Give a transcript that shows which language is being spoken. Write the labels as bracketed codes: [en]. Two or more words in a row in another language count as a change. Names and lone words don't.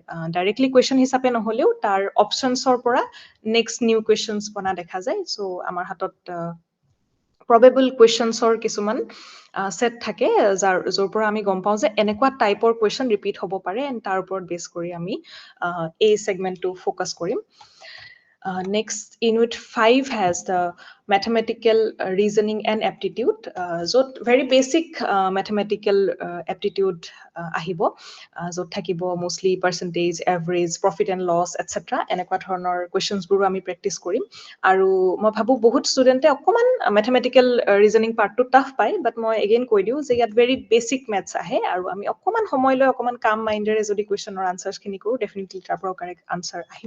[as] ডাইৰেক্টলি কুৱেশ্যন হিচাপে নহ'লেও তাৰ অপশ্যনছৰ পৰা [en] next new questions [as] বনা দেখা যায়। চ' আমাৰ হাতত [en] probable questionsৰ [as] কিছুমান ছেট থাকে, য'ৰ পৰা আমি গম পাওঁ যে এনেকুৱা [en] typeৰ question repeat [as] হ'ব পাৰে, এণ্ড তাৰ ওপৰত বেছ কৰি আমি এই ছেগমেণ্টটো ফ'কাছ কৰিম। [en] Next, Unit 5 has the mathematical reasoning and aptitude, য'ত very basic mathematical aptitude আহিব, [as] য'ত থাকিব [en] mostly percentage, average, profit and loss, etc. [as] এনেকুৱা ধৰণৰ কুৱেশ্যনছবোৰো আমি প্ৰেক্টিছ কৰিম। আৰু মই ভাবোঁ বহুত ষ্টুডেণ্টে অকণমান [en] mathematical reasoning partটো tough [as] পায়, বাট মই এগেইন কৈ দিওঁ যে ইয়াত [en] very basic maths [as] আহে, আৰু আমি অকণমান সময় লৈ অকণমান কাম মাইণ্ডেৰে যদি কুৱেশ্যনৰ আনচাৰ্ছখিনি কৰোঁ, ডেফিনেটলি তাৰ পৰাও [en] correct answer [as] আহিব।